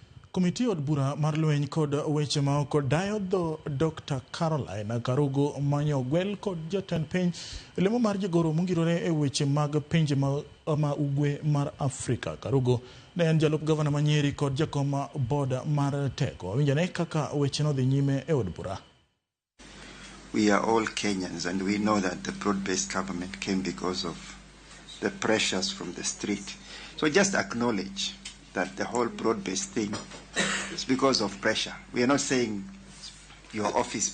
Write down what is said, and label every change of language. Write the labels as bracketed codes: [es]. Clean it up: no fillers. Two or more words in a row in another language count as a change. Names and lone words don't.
[luo] Komiti od bura mar lweny kod weche ma oko dayo dho Dr. Caroline Karugo manyo gwel kod jatend piny lemo mar jogoro mongirore e weche mag pinje ma ugwe mar Afrika. Karugo ne en jalup gavana Manyeri kod jakoma boda mar teko. Winjane kaka weche no dhi nyime e od bura. [en] We are all Kenyans and we know that the broad-based government came because of the pressures from the street. So just acknowledge that the whole broad-based thing is because of pressure. We are not saying your office...